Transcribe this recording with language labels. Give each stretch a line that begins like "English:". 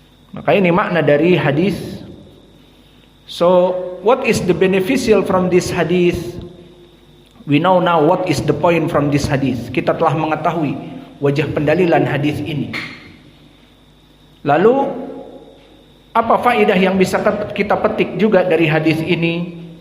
Indonesian: Maka ini makna dari hadis.
English: So what is the beneficial from this hadis? We know now what is the point from this hadis.
Indonesian: Kita telah mengetahui wajah pendalilan hadis ini. Lalu apa faedah yang bisa kita petik juga dari hadis ini?